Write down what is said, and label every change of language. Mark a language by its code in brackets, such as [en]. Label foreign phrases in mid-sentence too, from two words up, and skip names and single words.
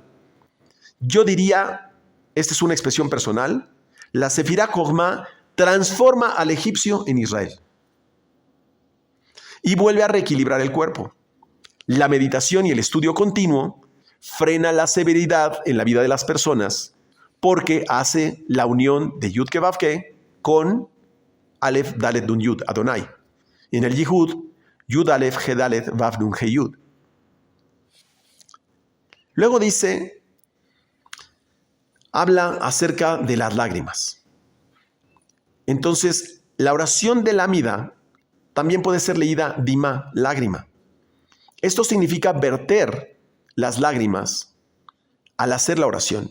[es] Yo diría, esta es una expresión personal, la Sefirá Jochma transforma al egipcio en Israel y vuelve a reequilibrar el cuerpo. La meditación y el estudio continuo frena la severidad en la vida de las personas porque hace la unión de Yud Ke Vav Ke con Aleph Dalet Nun Yud, Adonai. En el Yihud, Yud Aleph He Dalet Vav Nun He Yud. Luego dice, habla acerca de las lágrimas. Entonces, la oración de la Amida también puede ser leída Dima, lágrima. Esto significa verter las lágrimas al hacer la oración.